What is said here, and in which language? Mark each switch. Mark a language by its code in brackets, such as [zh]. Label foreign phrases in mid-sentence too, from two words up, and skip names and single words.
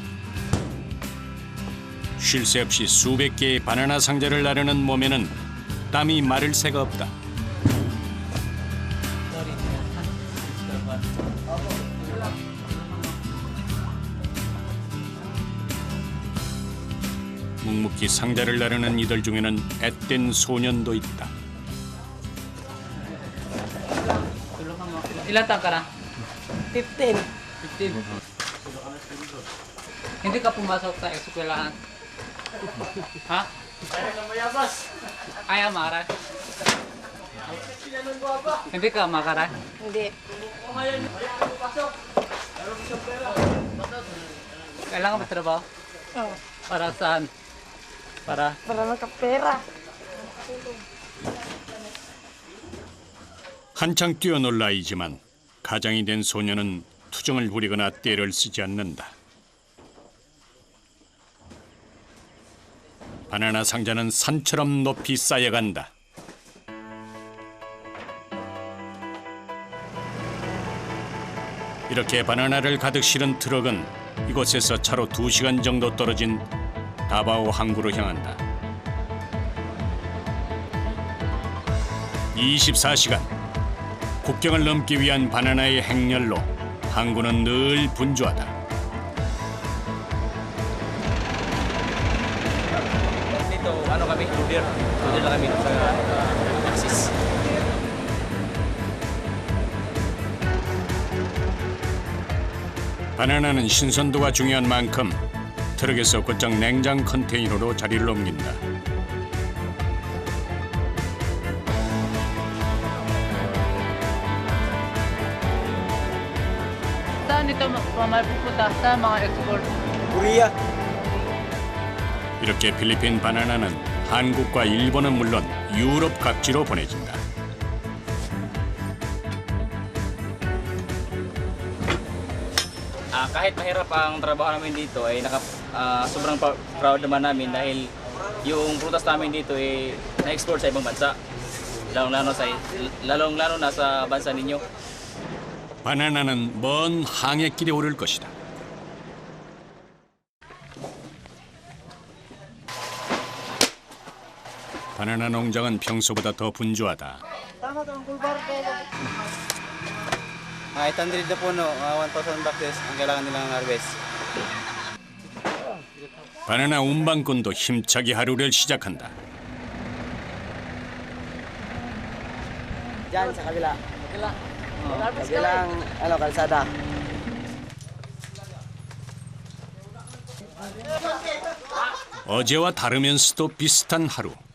[ko] 쉴 새 없이 수백 개의 바나나 상자를 나르는 몸에는 땀이 마를 새가 없다. 묵묵히 상자를 나르는 이들 중에는 앳된 소년도 있다. [tl] Ilan taon ka na? 15. 15. Hindi ka pumasok sa eskwelahan? Ha? Ayaw makaray? Hindi ka makaray? Hindi. Kailangan ba trabaho? Oo. Para saan? Para magkapera. [ko] 한창 뛰어놀 나이지만 가장이 된 소녀는 투정을 부리거나 떼를 쓰지 않는다. 바나나 상자는 산처럼 높이 쌓여간다. 이렇게 바나나를 가득 실은 트럭은 이곳에서 차로 2시간 정도 떨어진 다바오 항구로 향한다. 24시간 국경을 넘기 위한 바나나의 행렬로 항구는 늘 분주하다. [tl] Dito, ano kami? Loader. Loader lang kami sa Axis. [ko] 바나나는 신선도가 중요한 만큼 트럭에서 곧장 냉장 컨테이너로 자리를 옮긴다. [tl] saan ito mapupunta sa mga export? Korea. [ko] 이렇게 필리핀 바나나는 한국과 일본은 물론 유럽 각지로 보내진다. [tl] Kahit mahirap ang trabaho namin dito ay sobrang proud naman namin dahil yung prutas namin dito ay na-export sa ibang bansa. Lalong-lalo na sa bansa ninyo. [ko] 바나나는 먼 항해길에 오를 것이다. 바나나 농장은 평소보다 더 분주하다. [tl] Mga 800 na puno, 1,000 boxes ang kailangan nilang harvest. [ko] 바나나 운반꾼도 힘차게 하루를 시작한다. [tl] Diyan sa kabila. Kabilang kalsada. [ko] 어제와 다르면서도 비슷한 하루.